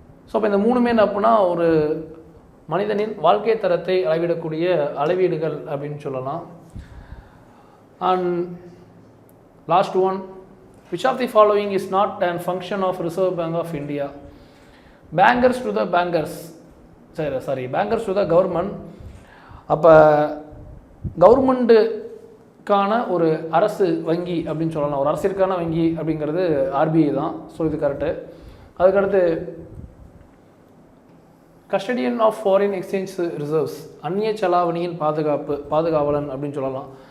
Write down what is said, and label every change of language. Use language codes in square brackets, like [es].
[ta] So இப்போ இந்த 3மே என்ன அப்படின்னா ஒரு மனிதனின் வாழ்க்கை தரத்தை அளவிடக்கூடிய அளவீடுகள் அப்படின்னு சொல்லலாம். [en] And last one, which of the following is not a function of Reserve Bank of India? Bankers to the bankers, bankers to the government. [ta] அப்போ கவர்மெண்ட்டுக்கான ஒரு அரசு வங்கி அப்படின்னு சொல்லலாம். ஒரு அரசிற்கான வங்கி அப்படிங்கிறது RBI தான். ஸோ இது கரெக்டு. அதுக்கடுத்து [en] custodian of foreign exchange reserves, [ta] அந்நிய செலாவணியின் பாதுகாவலன் அப்படின்னு சொல்லலாம்.